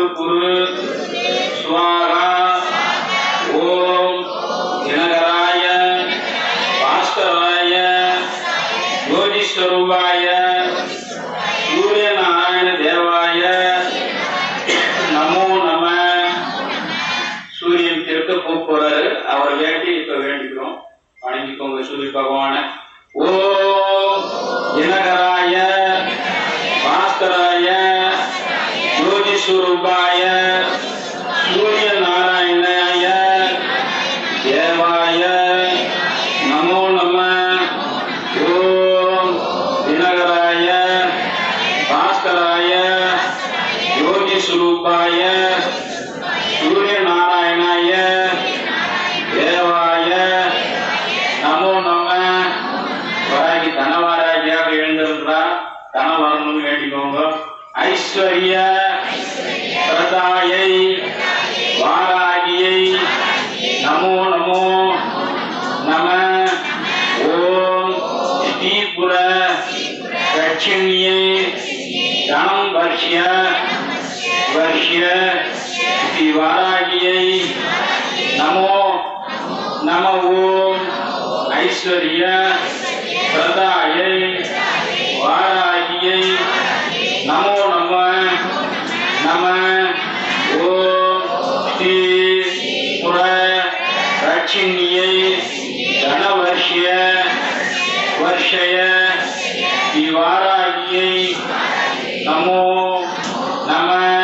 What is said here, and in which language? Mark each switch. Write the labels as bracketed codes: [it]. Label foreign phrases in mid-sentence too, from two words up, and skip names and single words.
[sa] गुरु स्वाहा ओम दिनकराय भास्कराय ज्योतिस्वरूपाय सूर्यनारायण देवाय नमो नमः [ta] சூரியன் திருக்க கூப்பிடுறாரு அவர் வேண்டி இப்ப வேண்டிக்கிறோம் வணங்கிக்கோங்க சூரிய பகவான [sa] ओम् दिनकराय भास्कराय ज्योतिस्वरूपाय सूर्य नारायणाय देवाय नमो नम ओम् दिनकराय भास्कराय ज्योतिस्वरूपाय सूर्य नारायणाय देवाय नमो नमः [ta] वरागी धनवारागिயாக எழுந்திருக்கிறார் தனம் வரணும்னு வேண்டிக்கோங்க [sa] ऐश्वर्य प्रदायै वारागियै नमो नमो नम ओम् श्रीपुर दक्षिण्यै धनम् வர்ஷ்ய वर्ष्य वारागियै नमो नमः ओम ऐश्वर्य प्रदायै वारागियै नमो नमः नमः ओम श्री पुर दक्षिण्यै धनवर्ष्य वर्षय वारागियै नमो नमः